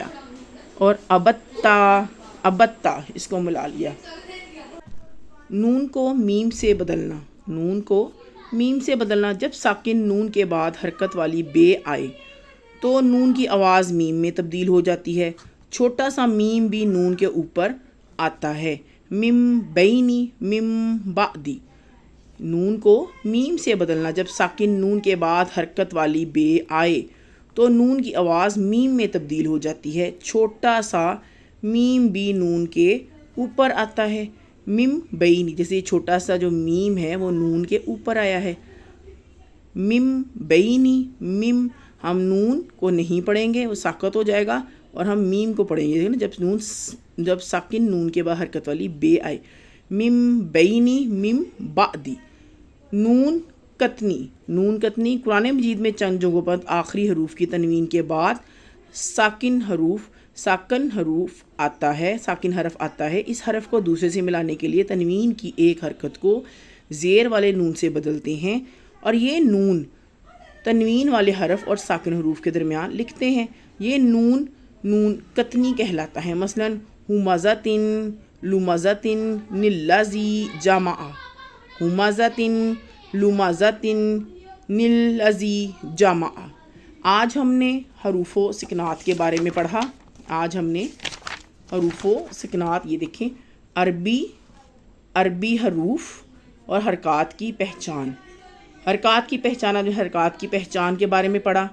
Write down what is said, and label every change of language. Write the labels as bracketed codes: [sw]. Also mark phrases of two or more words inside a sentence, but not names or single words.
[ur] اور ابتا اس کو ملا لیا. نون کو میم سے بدلنا. جب ساکن نون کے بعد حرکت والی بے آئے تو نون کی آواز میم میں تبدیل ہو جاتی ہے. چھوٹا سا میم بھی نون کے اوپر آتا ہے. [ar] مم بینی مم بعدی. [ur] نون کو میم سے بدلنا. جب ساکن نون کے بعد حرکت والی بے آئے تو نون کی آواز میم میں تبدیل ہو جاتی ہے. چھوٹا سا میم بھی نون کے اوپر آتا ہے. [ar] مم بینی، [ur] جیسے یہ چھوٹا سا جو میم ہے وہ نون کے اوپر آیا ہے. [ar] مم بینی مم، [ur] ہم نون کو نہیں پڑھیں گے، وہ ساکت ہو جائے گا، اور ہم میم کو پڑھیں گے جب ساکن نون کے بعد حرکت والی بے آئے. [ar] مم بینی مم بعدی. [ur] نون کتنی قرآن مجید میں چند جگہوں پر آخری حروف کی تنوین کے بعد ساکن حرف آتا ہے. اس حرف کو دوسرے سے ملانے کے لیے تنوین کی ایک حرکت کو زیر والے نون سے بدلتے ہیں اور یہ نون تنوین والے حرف اور ساکن حروف کے درمیان لکھتے ہیں. یہ نون کتنی کہلاتا ہے. [ar] مثلا ہمزتن لمزتن نلزی جمع. ہمزتن لمزتن نلزی جمع. [ur] آج ہم نے حروف و سکنات کے بارے میں پڑھا. یہ دیکھیں عربی حروف اور حرکات کی پہچان. حرکات کی پہچان کے بارے میں پڑھا.